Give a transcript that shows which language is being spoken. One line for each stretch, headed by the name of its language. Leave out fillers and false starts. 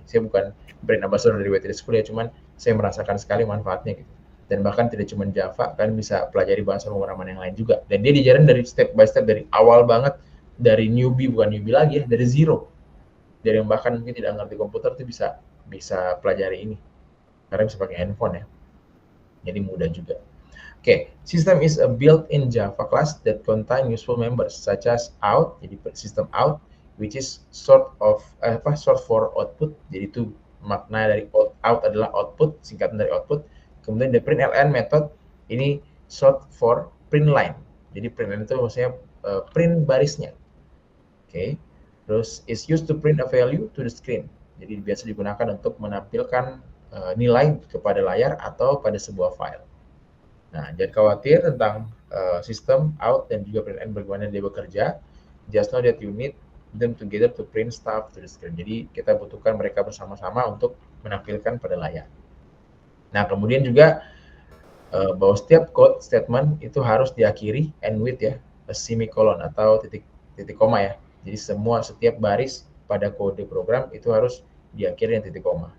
Indonesian: Saya bukan brand ambassador dari WTD School ya, cuman saya merasakan sekali manfaatnya gitu. Dan bahkan tidak cuma Java, kalian bisa pelajari bahasa pemrograman yang lain juga. Dan dia diajarin dari
English: step by step,
Indonesian: dari awal banget, dari newbie, bukan newbie lagi ya, dari zero. Dari yang bahkan mungkin tidak ngerti komputer itu bisa pelajari ini. Karena bisa pakai handphone ya. Jadi mudah juga.
English: Okay, system is a built-in Java class that contain useful members such as out,
Indonesian: jadi system out,
English: which is short for output.
Indonesian: Jadi itu makna dari out adalah output, singkatan dari output. Kemudian
English: the print ln method
Indonesian: ini
English: short for print line.
Indonesian: Jadi print line itu maksudnya print barisnya. Okay. Terus
English: is used to print a value to the screen.
Indonesian: Jadi biasa digunakan untuk menampilkan nilai kepada layar atau pada sebuah file. Nah, jangan khawatir tentang sistem out dan juga print ln bagaimana dia bekerja.
English: Just know that you need them together to print stuff to the screen.
Indonesian: Jadi kita butuhkan mereka bersama-sama untuk menampilkan pada layar. Nah, kemudian juga bahwa setiap code statement itu harus diakhiri
English: end with
Indonesian: ya,
English: a semicolon
Indonesian: atau titik koma ya. Jadi setiap baris pada kode program itu harus diakhiri dengan titik koma.